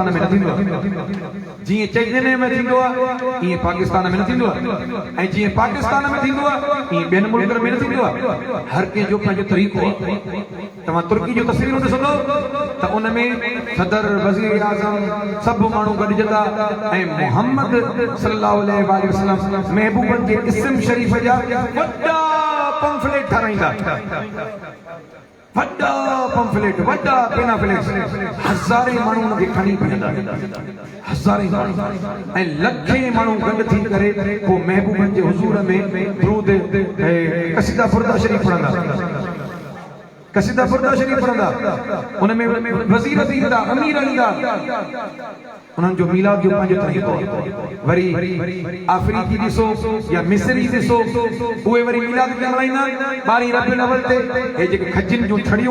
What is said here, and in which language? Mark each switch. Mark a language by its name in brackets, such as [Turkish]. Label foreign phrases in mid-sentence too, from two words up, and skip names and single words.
[Sindhi] में न थींदो आहे जीअं चेन्नई में थींदो आहे ईअं पाकिस्तान में न थींदो आहे ऐं जीअं पाकिस्तान में थींदो आहे ईअं ॿियनि मुल्कनि में न थींदो आहे हर कंहिंजो पंहिंजो तरीक़ो आहे तव्हां तुर्की जो तस्वीरूं ॾिसंदो त उन में सदर वज़ीर आज़म सभु माण्हू गॾिजंदा ऐं मुहम्मद [Arabic] صلى الله عليه وسلم [Sindhi] महबूबनि जे इस्म शरीफ़ जा वॾा पंफलेट ठाराईंदा वड्डा पंफलेट वड्डा पेनाफ्लेक्स हज़ारे माण्हू उनखे खणी बीहंदा हज़ारे ऐं लखे माण्हू गॾु थी करे पोइ महबूबनि जे हुज़ूर में दुरूद कसीदा फुर्दा शरीफ़ पढ़ंदा कसीदा फुर्दा शरीफ़ पढ़ंदा उन में वज़ीर बि ईंदा अमीर ईंदा उन्हनि जो मीलाद जो पंहिंजो तरीक़ो वरी अफ्रीकी ॾिसो या मिस्री ॾिसो उहे वरी मीलाद कीअं मल्हाईंदा 12 रबीउल अव्वल ते हे जेके खजिन जूं छड़ियूं